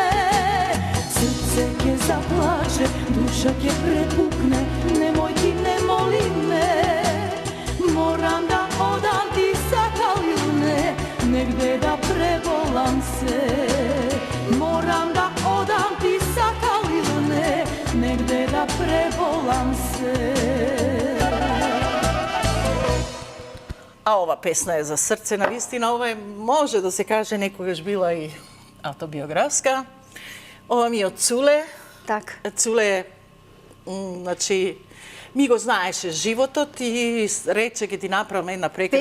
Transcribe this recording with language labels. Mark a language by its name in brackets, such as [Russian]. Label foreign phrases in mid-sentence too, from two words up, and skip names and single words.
[Macedonian] Срце ќе заплаче, душа ќе препукне, немој ти не моли ме, морам да одам ти сакалилне, негде да преболам се. Морам да одам ти сакалилне, негде да преболам се. А ова песна е за срце, навистина, ова е, може да се каже, некогаш била и автобиографска. Ова ми е од Цуле. Так. Цуле, значи, ми го знаеше животот и рече ќе ти направам една прекрасна